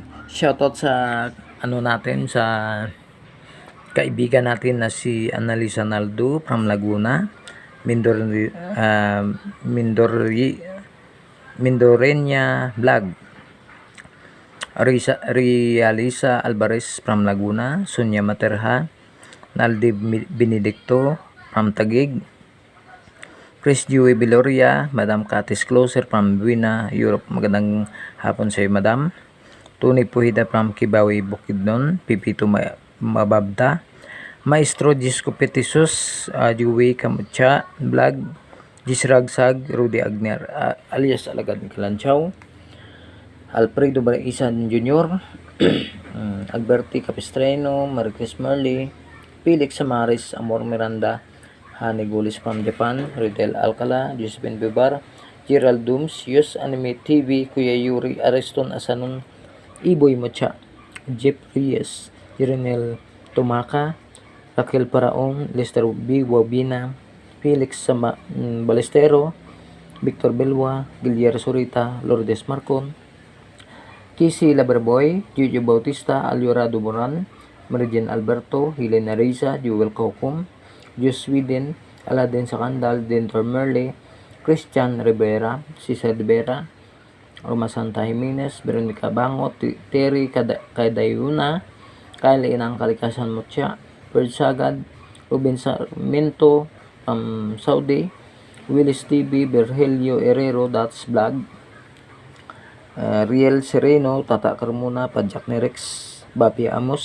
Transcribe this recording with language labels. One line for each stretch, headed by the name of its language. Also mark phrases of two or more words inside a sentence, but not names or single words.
Filipino: Shoutout sa ano natin, sa kaibigan natin na si Annalisa Naldo from Laguna, Mindorenya Vlog, Realisa Alvarez from Laguna, Sonia Materha, Naldi Benedicto from Taguig, Chris Dewey Viloria, Madam Katis Closer from Buena, Europe. Magandang hapon sa iyo, Madam. Tony Puhida from Kibawi, Bukidnon, Pipito Mababda, Maestro Gisco Petisus, Dewey Kamucha Vlog, Gisragsag, Rudy Agner, alias Alagad Kalanchaw, Alfredo Baraisan Jr., Alberti Capistreno, Marquez Marley, Felix Samaris, Amor Miranda, Hani Gulis from Japan, Riddell Alcala, Josephine Bibar, Gerald Dooms, Yus Anime TV, Kuya Yuri, Ariston Asanon, Iboy Mocha, Jeff Reyes, Jirenel Tumaka, Raquel Paraon, Lester B. Wabina, Felix Balestero, Victor Belwa, Guillermo Surita, Lourdes Marcon, Kisi Laberboy, Juju Bautista, Aliorado Moran, Meridian Alberto, Helena Reza, Jewel Kokum, Jus Sweden, Aladdin Sakandal, Dentor Merle, Christian Rivera, Cesar Rivera, Roma Santa Jimenez, Veronica Bangot, Terry Kadayuna, Kyle Inang Kalikasan Mutya, Bird Sagad, Ruben Sarmiento from Saudi, Willis TV, Virgilio Herrero, That's Vlog, Riel Sereno, Tata Carmona, Padjak Nerex, Bapi Amos,